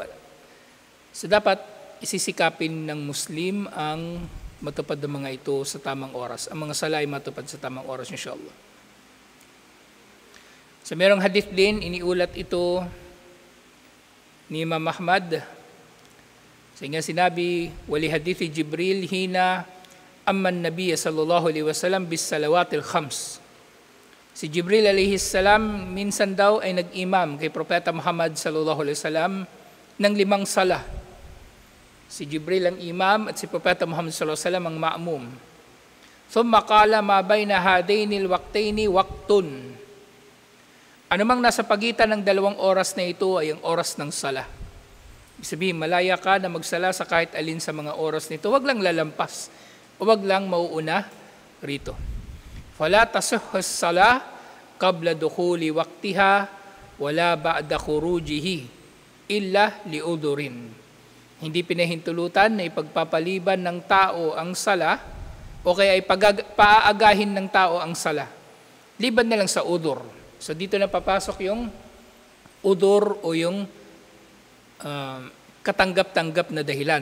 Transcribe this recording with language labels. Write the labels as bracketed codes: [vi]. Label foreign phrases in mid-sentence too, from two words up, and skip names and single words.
[tl] So dapat isisikapin ng Muslim ang matupad ng mga ito sa tamang oras. Ang mga sala ay matupad sa tamang oras, inshallah. So merong hadith din, iniulat ito ni Imam Ahmad. So nga sinabi, [ar] ولي حديث جبريل حين أم النبي صلى الله عليه وسلم بالصلوات الخمس. [tl] Si Jibril [ar] عليه السلام [tl] minsan daw ay nag-imam kay Propeta Muhammad [ar] صلى الله عليه وسلم [tl] ng 5 sala. Si Jibril ang imam at si Propeta Muhammad [ar] صلى الله عليه وسلم [tl] ang ma'mum. [ar] ثم قال ما بين هذين الوقتين وقت. [tl] Anumang nasa pagitan ng 2 oras na ito ay ang oras ng sala. Ibig sabihin, malaya ka na magsala sa kahit alin sa mga oras nito. Huwag lang lalampas o huwag lang mauuna rito. [ar] فلا تصح الصلاة قبل دخول وقتها ولا بعد خروجه إلا لعذر. [tl] Hindi pinahintulutan na ipagpapaliban ng tao ang sala o kaya ay paaagahin ng tao ang sala. Liban na lang sa udhur. So dito na papasok yung udhur o yung katanggap-tanggap na dahilan.